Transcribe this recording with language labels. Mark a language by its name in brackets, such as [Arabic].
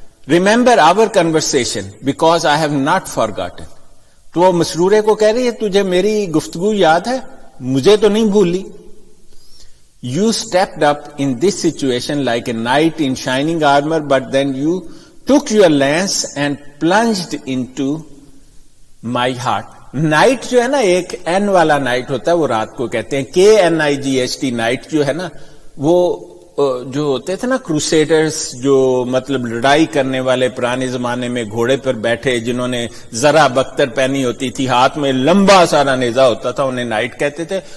[English] Remember our conversation because I have not forgotten. [Urdu] تو وہ مسرورے کو کہہ رہی ہے تجھے میری گفتگو یاد ہے، مجھے تو نہیں بھولی. [English] You stepped up in this situation like a knight in shining armor, but then you took your lance and plunged into my heart. [Urdu] Night جو ہے نا ایک این والا نائٹ ہوتا ہے، وہ رات کو کہتے ہیں KNIGHT. نائٹ جو ہے نا وہ جو ہوتے تھے نا کروسیڈرز، جو مطلب لڑائی کرنے والے پرانے زمانے میں گھوڑے پر بیٹھے، جنہوں نے ذرا بختر پہنی ہوتی تھی، ہاتھ میں لمبا سارا نیزہ ہوتا تھا، انہیں نائٹ کہتے تھے.